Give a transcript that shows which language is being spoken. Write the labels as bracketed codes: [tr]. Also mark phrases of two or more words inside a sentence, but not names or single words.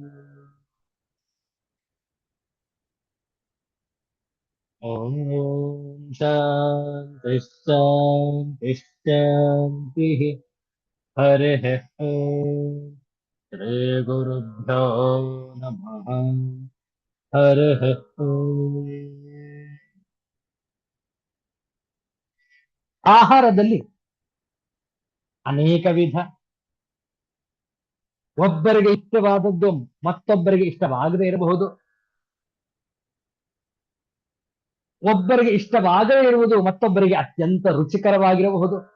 [sa] ॐ शान्तिः शान्तिः शान्तिः हरिः ॐ श्रीगुरुभ्यो नमः हरिः ॐ [kn] ಆಹಾರದಲ್ಲಿ ಅನೇಕ ವಿಧ. ಒಬ್ಬರಿಗೆ ಇಷ್ಟವಾದದ್ದು ಮತ್ತೊಬ್ಬರಿಗೆ ಇಷ್ಟವಾಗದೇ ಇರಬಹುದು. ಒಬ್ಬರಿಗೆ ಇಷ್ಟವಾಗದೇ ಇರುವುದು ಮತ್ತೊಬ್ಬರಿಗೆ ಅತ್ಯಂತ ರುಚಿಕರವಾಗಿರಬಹುದು.